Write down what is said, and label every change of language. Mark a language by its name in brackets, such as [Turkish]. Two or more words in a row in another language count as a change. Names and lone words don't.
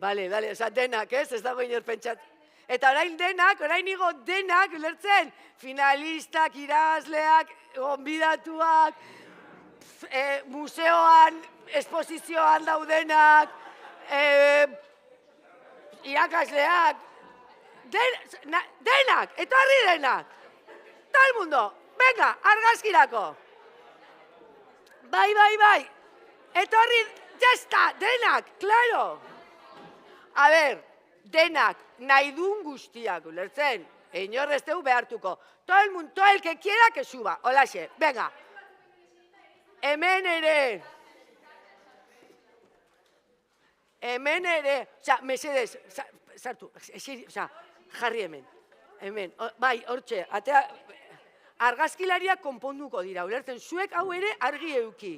[Basque] Bale, oza, denak, ez dago inor pentsat. Eta orain igo denak, ulertzen, finalistak, irazleak, gonbidatuak, museoan, esposizioan daudenak, irakasleak, denak, etorri denak. [Spanish] Todo el mundo, venga, [Basque] argazkirako. Bai, etorri, jazta, denak, claro. [Spanish] A ver, [Basque] denak, nahi duen guztiak, ulertzen, inor ez dugu behartuko. [Spanish] Todo el mundo, todo el que quiera que suba, [Basque] holaxe, venga. Hemen ere, oza, mesedez, sartu, oza, jarri hemen, bai, hortxe, atea, argazkilariak konponduko dira, ulertzen, zuek hau ere argi euki.